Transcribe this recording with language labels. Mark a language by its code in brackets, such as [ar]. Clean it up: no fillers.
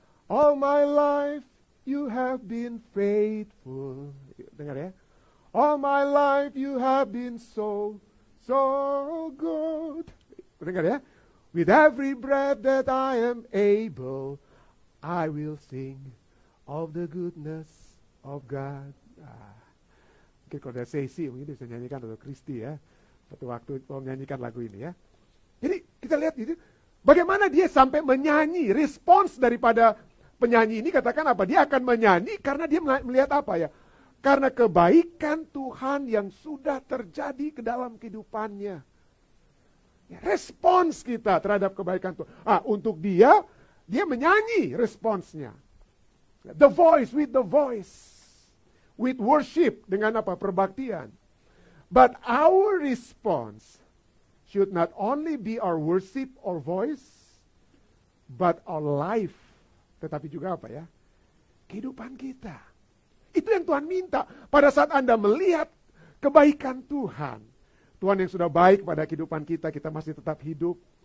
[en] All my life you have been faithful. [id] Dengar ya. [en] All my life you have been so good. [id] Dengar ya. [en] With every breath that I am able, I will sing of the goodness of God. [id] Mungkin kalau ada Sesi, mungkin bisa nyanyikan, atau Kristi ya. Satu waktu menyanyikan lagu ini ya. Jadi kita lihat itu, bagaimana dia sampai menyanyi, respons daripada penyanyi ini katakan apa? Dia akan menyanyi karena dia melihat apa ya? Karena kebaikan Tuhan yang sudah terjadi ke dalam kehidupannya. Ya, respons kita terhadap kebaikan Tuhan. Untuk dia menyanyi responsnya. [en] The voice, with the voice. With worship, [id] dengan apa? Perbaktian. [en] But our response should not only be our worship or voice, but our life. [id] Tetapi juga apa ya? Kehidupan kita. Itu yang Tuhan minta. Pada saat Anda melihat kebaikan Tuhan. Tuhan yang sudah baik pada kehidupan kita, kita masih tetap hidup.